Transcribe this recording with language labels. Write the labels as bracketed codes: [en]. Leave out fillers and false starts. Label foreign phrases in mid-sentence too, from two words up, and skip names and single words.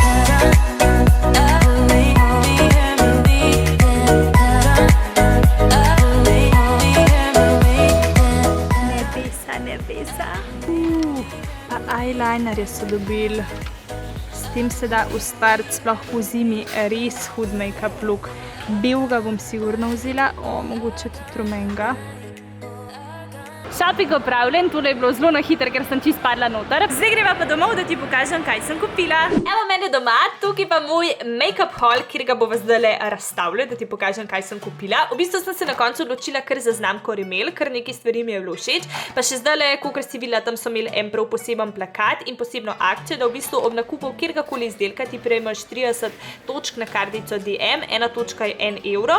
[sl] Nebesa. Pa eyelinerje so dobili. S tem se da ustvariti sploh po zimi res hud [en] make-up look. [sl] Belega bom sigurno vzela, mogoče tudi rumenega. Shopping opravljen, tole je bilo zelo na hitro, ker sem čisto padla noter. Zdaj greva pa domov, da ti pokažem, kaj sem kupila. Evo mene doma, tukaj pa moj [en] make-up haul, [sl] kjer ga bova zdajle razstavljala, da ti pokažem, kaj sem kupila. V bistvu sem se na koncu odločila kar za znamko Rimmel, ker nekaj stvari mi je bilo všeč. Pa še zdajle, kakor si videla, tam so imeli en prav poseben plakat in posebno akcijo, da v bistvu ob nakupu kjerkoli izdelka ti prejmeš 30 točk na kartico DM, ena točka je 1 evro.